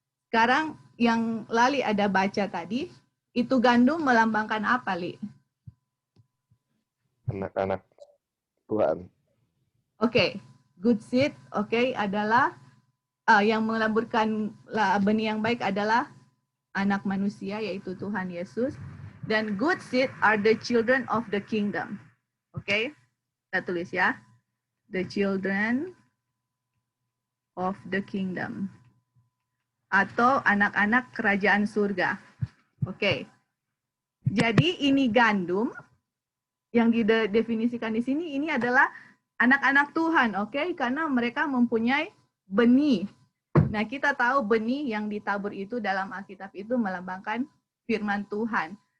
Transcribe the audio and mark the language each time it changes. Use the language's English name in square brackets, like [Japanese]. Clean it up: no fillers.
[Indonesian] Sekarang yang Lali ada baca tadi, itu gandum melambangkan apa, Li? Anak-anak Tuhan. Oke. [English] Good seed, [Indonesian] oke, adalah yang melaburkan benih yang baik adalah anak manusia, yaitu Tuhan Yesus. Dan [English] good seed are the children of the kingdom. [Indonesian] Oke, kita tulis ya. [English] The children of the kingdom. [Indonesian] Atau anak-anak kerajaan surga. Oke. Jadi ini gandum yang didefinisikan di sini, ini adalah anak-anak Tuhan, oke? Karena mereka mempunyai benih. Nah, kita tahu benih yang ditabur itu dalam Alkitab itu melambangkan firman Tuhan.